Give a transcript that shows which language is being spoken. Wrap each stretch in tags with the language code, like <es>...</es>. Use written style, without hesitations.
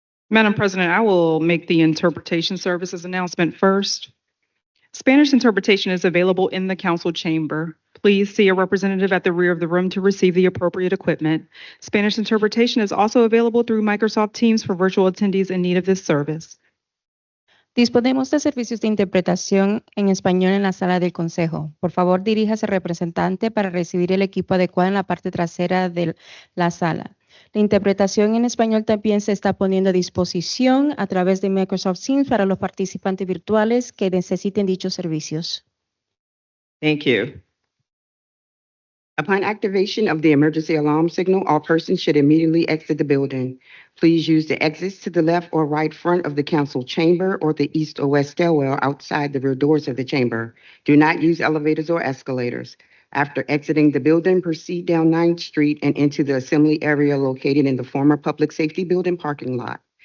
<en>Madam President, I will make the interpretation services announcement first. Spanish interpretation is available in the council chamber. Please see a representative at the rear of the room to receive the appropriate equipment. Spanish interpretation is also available through Microsoft Teams for virtual attendees in need of this service.</en> <es>Disponemos de servicios de interpretación en español en la sala del consejo. Por favor, diríjase al representante para recibir el equipo adecuado en la parte trasera de la sala. La interpretación en español también se está poniendo a disposición a través de Microsoft Teams para los participantes virtuales que necesiten dichos servicios.</es> <en>Thank you. Upon activation of the emergency alarm signal, all persons should immediately exit the building. Please use the exits to the left or right front of the council chamber or the east or west stairwell outside the rear doors of the chamber. Do not use elevators or escalators. After exiting the building, proceed down 9th Street and into the assembly area located in the former public safety building parking lot.</en>